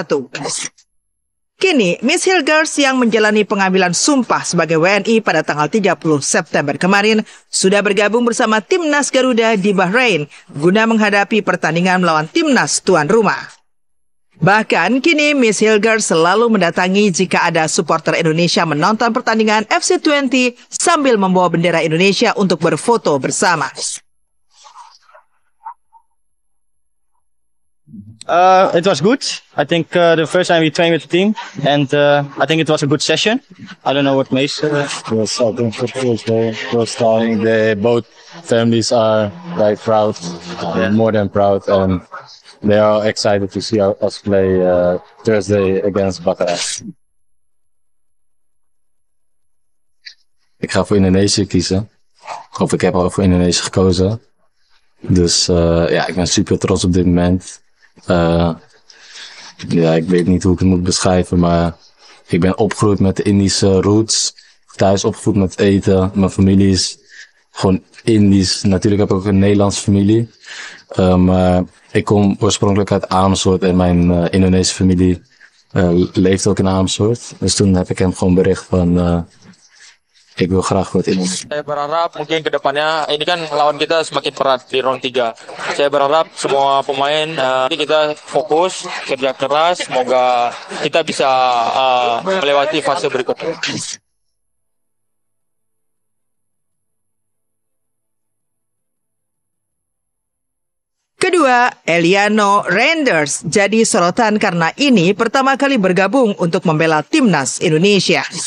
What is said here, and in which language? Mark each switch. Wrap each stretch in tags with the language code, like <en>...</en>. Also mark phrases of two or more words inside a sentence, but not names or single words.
<id>Kini, Miss Hilgers yang menjalani pengambilan sumpah sebagai WNI pada tanggal 30 September kemarin sudah bergabung bersama timnas Garuda di Bahrain guna menghadapi pertandingan melawan timnas tuan rumah. Bahkan kini Miss Hilgers selalu mendatangi jika ada supporter Indonesia menonton pertandingan FC20 sambil membawa bendera Indonesia untuk berfoto bersama.</id> <en>It was good. I think the first time we trained with the team, and I think it was a good session. I don't know what Mace. Yes, I think it was starting. Both families are proud, more than proud, and they are excited to see us play Thursday against Bahrain.</en> <nl>Ik ga voor Indonesië kiezen. Of ik heb al voor Indonesië gekozen. Dus ja, ik ben super trots op dit moment. Ja, ik weet niet hoe ik het moet beschrijven, maar ik ben opgegroeid met de Indische roots. Thuis opgevoed met eten. Mijn familie is gewoon Indisch. Natuurlijk heb ik ook een Nederlandse familie. Maar ik kom oorspronkelijk uit Amersfoort en mijn Indonesische familie leeft ook in Amersfoort. Dus toen heb ik hem gewoon bericht van ik wil graag voor het Indonesia.</nl> <id>Saya berharap mungkin ke depannya, ini kan lawan kita semakin berat di round 3. Saya berharap semua pemain kita fokus, kerja keras, semoga kita bisa melewati fase berikutnya. Kedua, Eliano Reinders jadi sorotan karena ini pertama kali bergabung untuk membela timnas Indonesia.</id>